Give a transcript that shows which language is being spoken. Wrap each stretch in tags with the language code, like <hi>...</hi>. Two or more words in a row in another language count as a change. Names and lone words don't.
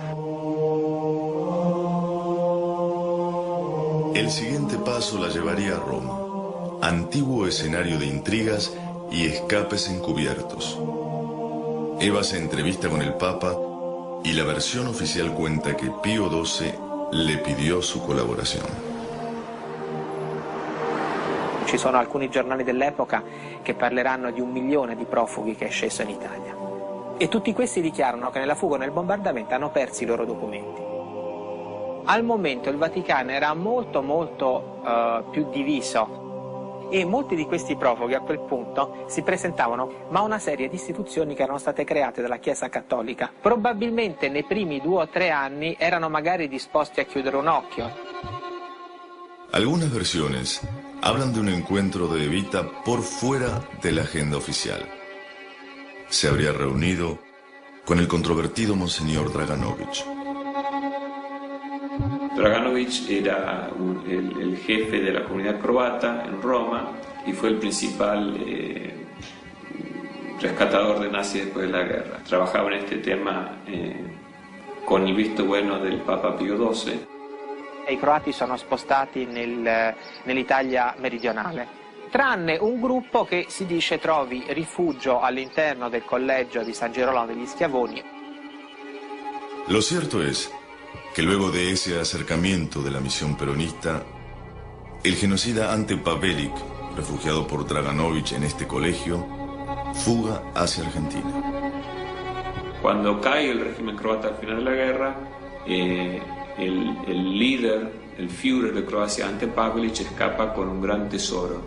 <es>El siguiente paso la llevaría a Roma, antiguo escenario de intrigas y escapes encubiertos. Eva se entrevista con el Papa y la versión oficial cuenta que Pío XII le pidió su colaboración.</es> <it>Ci sono alcuni giornali dell'epoca che parleranno di 1 milione di profughi che è sceso in Italia. E tutti questi dichiarano che nella fuga o nel bombardamento hanno perso i loro documenti. Al momento il Vaticano era molto più diviso e molti di questi profughi a quel punto si presentavano ma una serie di istituzioni che erano state create dalla Chiesa Cattolica. Probabilmente nei primi 2 o 3 anni erano magari disposti a chiudere un occhio.</it> <es>Algunas versiones hablan de un encuentro de Evita por fuera de la agenda oficial. Se habría reunido con el controvertido Monseñor Draganovich. Draganovich era el jefe de la comunidad croata en Roma y fue el principal rescatador de nazis después de la guerra. Trabajaba en este tema con il visto bueno del Papa Pio XII.</es> <it>I croati sono spostati nell'Italia meridionale, tranne un gruppo che si dice trovi rifugio all'interno del collegio di San Girolamo degli Schiavoni.</it> <es>Lo cierto es que luego de ese acercamiento de la misión peronista, el genocida Ante Pavelić, refugiado por Draganovich en este colegio, fuga hacia Argentina. Cuando cae el régimen croata al final de la guerra, el líder, el Führer de Croacia, Ante Pavelić, escapa con un gran tesoro.</es>